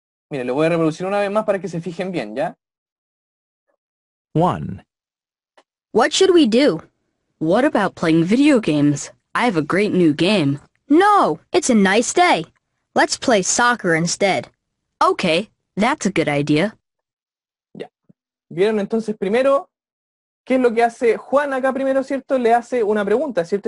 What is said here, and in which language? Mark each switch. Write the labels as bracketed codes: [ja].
[es] Miren, lo voy a reproducir una vez más para que se fijen bien, ¿ya? 1. [en] What should we do? What about playing video games? I have a great new game. No, it's a nice day. Let's play soccer instead. Okay, that's a good idea. [es] Ya. ¿Vieron entonces primero qué es lo que hace Juan acá primero, ¿cierto? Le hace una pregunta, ¿cierto?